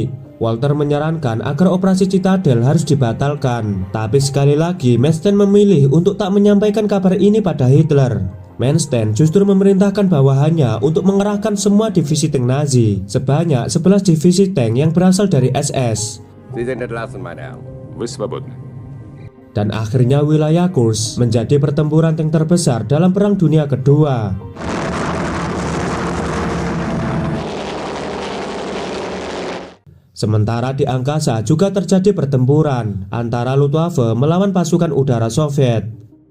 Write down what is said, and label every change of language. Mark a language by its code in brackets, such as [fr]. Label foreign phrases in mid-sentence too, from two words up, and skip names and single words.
[id] Walter menyarankan agar operasi Citadel harus dibatalkan. Tapi sekali lagi, Manstein memilih untuk tak menyampaikan kabar ini pada Hitler. Manstein justru memerintahkan bawahannya untuk mengerahkan semua divisi tank Nazi, sebanyak 11 divisi tank yang berasal dari SS. [ru] Вы свободны. [id] Dan akhirnya wilayah Kursk menjadi pertempuran tank terbesar dalam Perang Dunia Kedua. Sementara di angkasa juga terjadi pertempuran antara Luftwaffe melawan pasukan udara Soviet.